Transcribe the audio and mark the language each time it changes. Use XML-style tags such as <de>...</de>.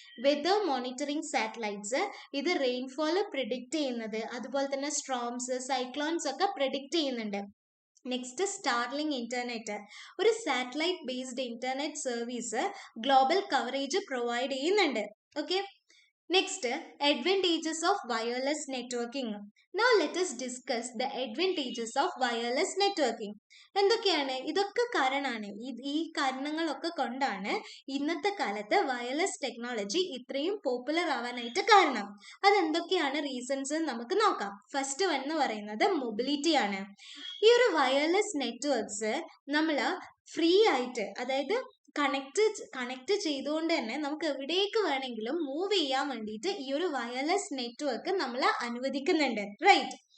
<ml>Weather monitoring satellites, ഇത് rainfall predict ചെയ്യുന്നത്, അതുപോലെ തന്നെ സ്ട്രോംസ്, സൈക്ലോൺസ് ഒക്കെ പ്രിഡിക്റ്റ് ചെയ്യുന്നുണ്ട്. നെക്സ്റ്റ് സ്റ്റാർലിംഗ് ഇന്റർനെറ്റ്, ഒരു satellite based internet service global coverage provide ചെയ്യുന്നുണ്ട്.</ml> <en>Okay, next advantages of wireless networking. Now let us discuss the advantages of wireless networking.</en> <ml>എന്തൊക്കെയാണ്? ഇതൊക്കെ കാരണമാണ്, ഈ കാരണങ്ങളൊക്കെ കൊണ്ടാണ് ഇന്നത്തെ കാലത്ത് വയർലെസ് ടെക്നോളജി ഇത്രയും പോപ്പുലർ ആവാനായിട്ട് കാരണം. അതെന്തൊക്കെയാണ് റീസൺസ് നമുക്ക് നോക്കാം. ഫസ്റ്റ് വൺ എന്ന് പറയുന്നത് മൊബിലിറ്റി ആണ്. ഈ ഒരു വയർലെസ് നെറ്റ്വർക്ക്സ് നമ്മൾ ഫ്രീ ആയിട്ട്, അതായത് കണക്ട് ചെയ്തുകൊണ്ട് തന്നെ നമുക്ക് എവിടേക്ക് വേണമെങ്കിലും മൂവ് ചെയ്യാൻ വേണ്ടിയിട്ട് ഈ ഒരു വയർലെസ് നെറ്റ്വർക്ക് നമ്മൾ അനുവദിക്കുന്നുണ്ട്, റൈറ്റ്?</ml>